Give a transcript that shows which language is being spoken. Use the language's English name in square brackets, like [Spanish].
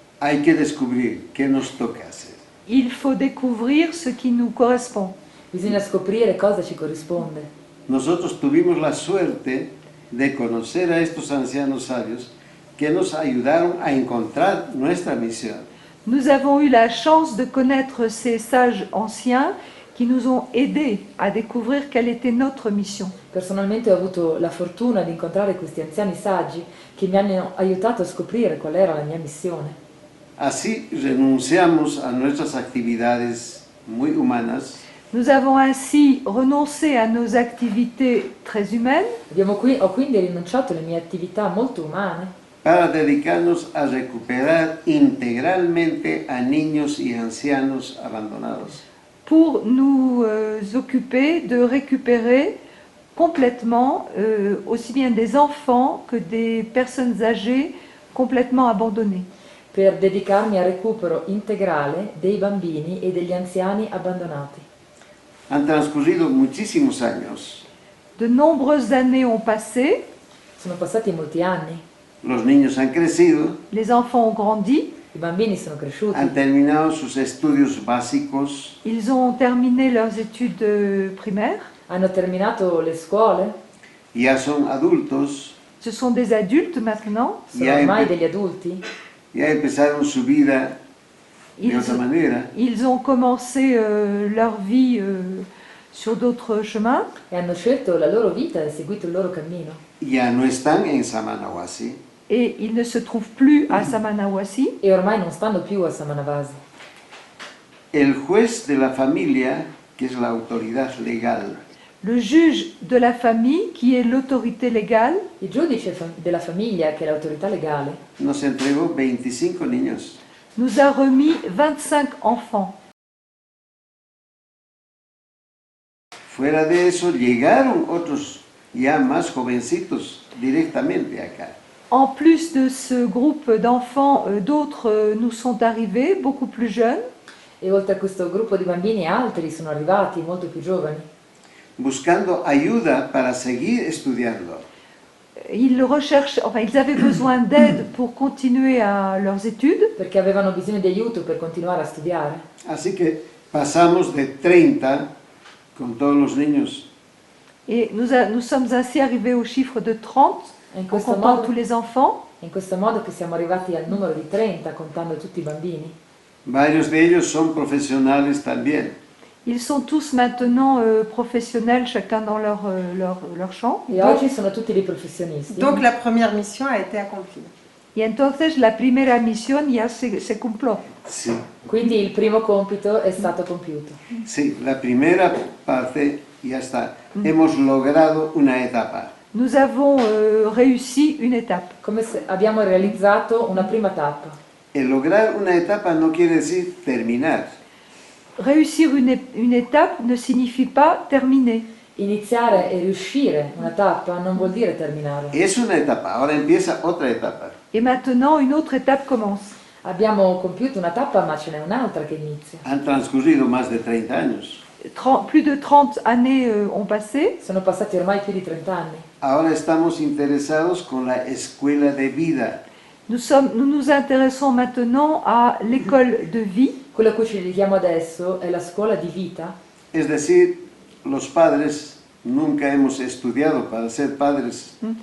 [Spanish] Hay que descubrir qué nos toca hacer. [French] Il faut découvrir ce qui nous correspond. [Italian] Bisogna scoprire cosa ci corrisponde. [Spanish] Nosotros tuvimos la suerte de conocer a estos ancianos sabios que nos ayudaron a encontrar nuestra misión. [French] Nous avons eu la chance de connaître ces sages anciens qui nous ont aidés à découvrir quelle était notre mission. [Italian] Personalmente ho avuto la fortuna di incontrare questi anziani saggi che mi hanno aiutato a scoprire qual era la mia missione. [Spanish] Así renunciamos a nuestras actividades muy humanas [French] Nous avons ainsi renoncé à nos activités très humaines [Italian] Ho quindi rinunciato alle mie attività molto umane [Spanish] para dedicarnos a recuperar integralmente a niños y ancianos abandonados. [French] pour nous occuper de récupérer complètement aussi bien des enfants que des personnes âgées complètement abandonnées. [Italian] per dedicarmi al recupero integrale dei bambini e degli anziani abbandonati. [Spanish] Han transcurrido muchísimos años. [French] De nombreuses années ont passé, [Italian] Sono passati molti anni, [Spanish] Los niños han crecido, [French] les enfants ont grandi, [Italian] i bambini sono cresciuti, [Spanish] han terminado sus estudios básicos, [French] ils ont terminé leurs études primaires, [Italian] hanno terminato le scuole, [Spanish] ya son adultos, [French] ce sont des adultes maintenant, [Italian] sono ormai degli adulti, [Spanish] ya empezaron su vida de [French] ils, [Spanish] otra manera. [French] ils ont commencé leur vie sur d'autres chemins [Italian] e hanno scelto la loro vita e seguito il loro cammino. [Spanish] Ya no están en Samanawasi, [French] et ils ne se trouvent plus à Samanawasi. [Italian] E ormai non stanno più a Samanavasi. [Spanish] el juez de la familia, que es la autoridad legal, [French] Le juge de la famille, qui est l'autorité légale, [Italian] Il giudice della famiglia, che è l'autorità legale, [Spanish] nos entregó 25 niños. [French] nous a remis 25 enfants. [Spanish] Fuera de eso, llegaron otros ya más jovencitos directamente acá. [French] En plus de ce groupe d'enfants, d'autres nous sont arrivés, beaucoup plus jeunes, [Italian] e oltre a questo gruppo di bambini altri sono arrivati, molto più giovani, [Spanish] buscando ayuda para seguir estudiando. [French] ils recherchent, enfin ils avaient besoin d'aide pour continuer leurs études. [Italian] perché avevano bisogno di aiuto per continuare a studiare. [Spanish] Así que pasamos de 30 con todos los niños [French] Et nous sommes ainsi arrivés au chiffre de 30, [Italian] E in [French] en [Italian] questo, [French] comptant [Italian] modo, [French] tous les enfants. [Italian] in questo modo che siamo arrivati al numero di 30, contando tutti i bambini. [Spanish] Varios de ellos son profesionales también. [French] Ils sont tous maintenant professionnels, chacun dans leur champ. [Italian] E oggi sono tutti dei professionisti. [French] Donc la première mission a été accomplie. [Spanish] Y entonces la primera misión ya se cumplió. Sí, [Italian] Quindi il primo compito è stato compiuto. [Spanish] sí, la primera parte ya está. Hemos logrado una etapa. [French] Nous avons réussi une étape. [Italian] Come se abbiamo realizzato una prima tappa. [Spanish] El lograr una etapa no quiere decir terminar. [French] Réussir une étape ne signifie pas terminer. [Italian] Iniziare e riuscire una tappa non vuol dire terminare. [Spanish] Es una etapa, ahora empieza otra etapa. [French] Et maintenant, une autre étape commence. [Italian] Abbiamo compiuto una tappa, ma ce n'è un'altra che inizia. [Spanish] Han transcurrido más de 30 años. [French] Plus de 30 années ont passé. [Italian] Sono passati ormai più di 30 anni. [Spanish] Ahora estamos interesados con la escuela de vida. [French] Nous nous intéressons maintenant à l'école de vie. [Italian] Quello a cui ci dedichiamo adesso è la scuola di vita. [Spanish] Es decir, los padres nunca hemos estudiado para ser padres.